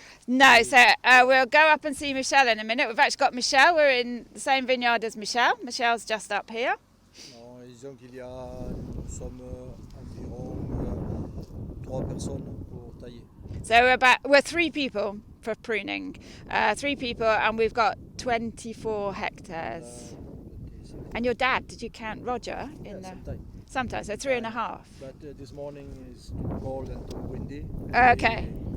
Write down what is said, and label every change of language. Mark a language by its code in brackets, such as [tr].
[en] No, so we'll go up and see Michelle in a minute. We've actually got Michelle. We're in the same vineyard as Michelle. Michelle's just up here. [fr] Non, disons qu'il y a, nous sommes environ 3 personnes pour tailler. [en] So we're 3 people for pruning, 3 people, and we've got 24 hectares. And your dad, did you count Roger in there? Sometimes, so 3.5. But this morning is too cold and too windy. Okay.